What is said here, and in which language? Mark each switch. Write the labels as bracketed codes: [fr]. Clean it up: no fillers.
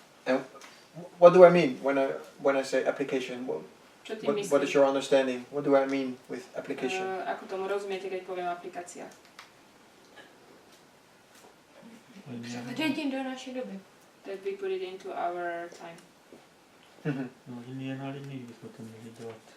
[en] And what do I mean when I say application? [sk] Čo tým myslím? [en] What is your understanding? What do I mean with application? [sk] Ako tomu rozumiete, keď poviem aplikácia? [cs] Převedení do naší doby. [en] That we put it into our time. [cs] No, linie na linii bychom to měli dělat.